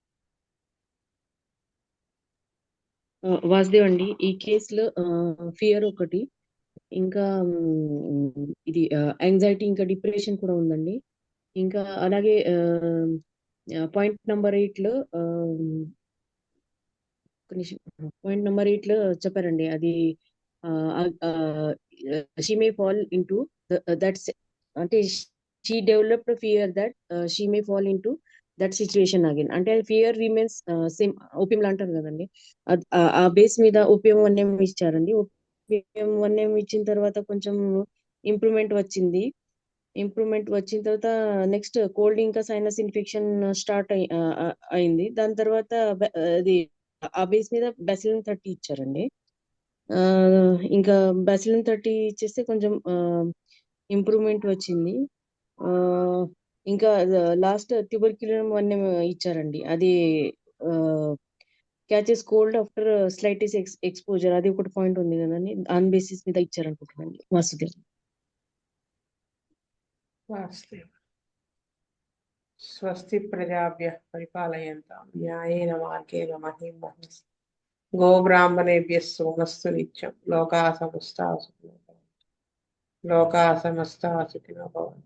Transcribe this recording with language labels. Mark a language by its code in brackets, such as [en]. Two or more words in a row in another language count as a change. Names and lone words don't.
[te] వాసుదేవ్ అండి, ఈ కేసులో ఫియర్ ఒకటి, ఇంకా ఇది యాంగ్జైటీ, ఇంకా డిప్రెషన్ కూడా ఉందండి. ఇంకా అలాగే [en] point number [te] 8 లో [en] point number [te] 8 లో చెప్పారండి, అది [en] she may fall into that's, [te] అంటే [en] she developed fear that she may fall into that situation again. [te] అంటే [en] fear remains same, [te] ఓపీఎం అంటారు కదండి, ఆ బేస్ మీద ఓపీఎం 1M ఇచ్చారండి. ఓపీఎం 1M ఇచ్చిన తర్వాత కొంచెం ఇంప్రూవ్మెంట్ వచ్చింది. ఇంప్రూవ్మెంట్ వచ్చిన తర్వాత [en] next cold [te] ఇంకా [en] sinus infection start [te] అయింది. దాని తర్వాత అది ఆ బేస్ మీద బ్యాసిలిన్ 30 ఇచ్చారండి. ఇంకా బ్యాసిలిన్ 30 ఇచ్చేస్తే కొంచెం ఇంప్రూవ్మెంట్ వచ్చింది. ఇంకా లాస్ట్ ట్యూబర్క్యులిన్ 1M ఇచ్చారండి, అది [en] catches cold after slightest exposure, [te] అది ఒకటి పాయింట్ ఉంది కదండి, [en] on basis [te] మీద ఇచ్చారనుకుంటున్నాండి. వాసుదేవ్. [sa] స్వస్తి ప్రజాభ్యః పరిపాలయంతాం న్యాయేన మార్గేణ మహీం మహీస్. గోబ్రాహ్మణేభ్యः శుభమస్తు నిత్యం. లోకాः సమస్తాः సుఖినో భవంతు. లోకాः సమస్తాः సుఖినో భవంతు.